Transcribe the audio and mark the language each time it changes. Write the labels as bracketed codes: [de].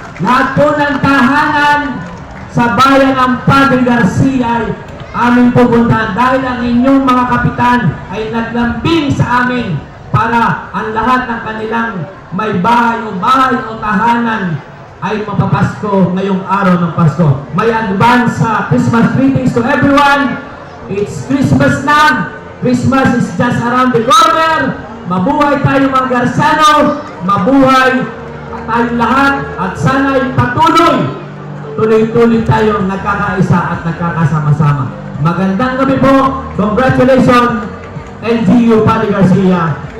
[tl] Lahat po ng tahanan sa bayan ng Padre Garcia ay aming pupuntahan dahil ang inyong mga kapitan ay naglambing sa amin para ang lahat ng kanilang may bahay o tahanan ay mapapasko ngayong araw ng Pasko. [en] May advance Christmas greetings to everyone. It's Christmas na. Christmas is just around the corner. [tl] Mabuhay tayo mga Garciano. Mabuhay tayong lahat. At sana ay tuloy-tuloy tayong nagkakaisa at nagkakasama-sama. Magandang gabi po. [en] Congratulations, LGU Padre Garcia.